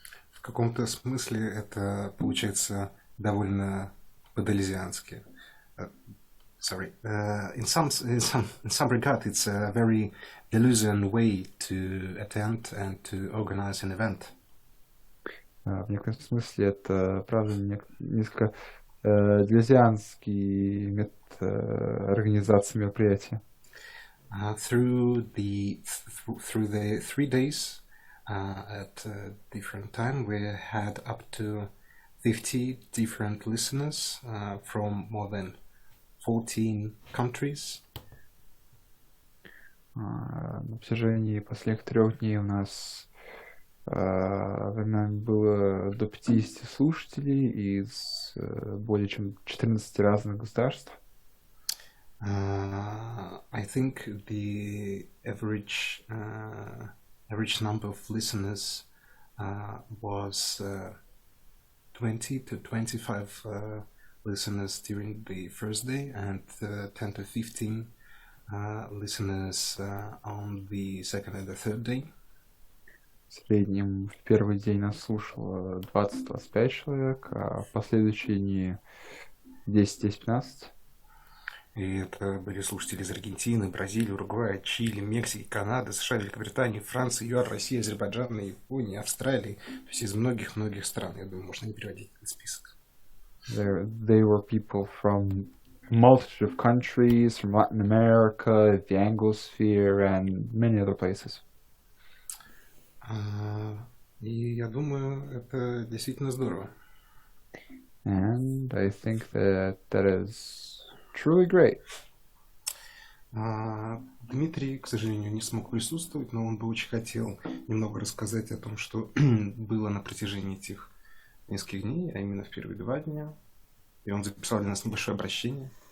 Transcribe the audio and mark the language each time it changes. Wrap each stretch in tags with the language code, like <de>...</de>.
<ru>В каком-то смысле это получается довольно по-делезиански.</ru> <en>sorry, in some regard, it's a very Deleuzian way to attend and to organize an event.</en> <ru>В некотором смысле это, правда, несколько делезианский метод организации мероприятия.</ru> <en>Through the 3 days at a different time, we had up to 50 different listeners from more than 14 countries.</en> <ru>На протяжении последних 3 дней у нас временами было до 50 слушателей из более чем 14 разных государств.</ru> <en>I think the average number of listeners was 20 to 25 listeners during the first day, and 10 to 15 listeners on the second and the third day.</en> <ru>В среднем в первый день нас слушало 20-25 человек, а в последующие дни 10-15. И это были слушатели из Аргентины, Бразилии, Уругвая, Чили, Мексики, Канады, США, Великобритании, Франции, ЮАР, России, Азербайджана, Японии, Австралии. То есть из многих-многих стран. Я думаю, можно не переводить этот список.</ru> <en>They were people from a multitude of countries, from Latin America, the Anglosphere, and many other places.</en> <ru>И я думаю, это действительно здорово.</ru> <en>And I think that is truly great.</en> <ru>Дмитрий, к сожалению, не смог присутствовать, но он бы очень хотел немного рассказать о том, что было на протяжении этих нескольких дней, а именно в первые 2 дня. И он записал для нас небольшое обращение.</ru>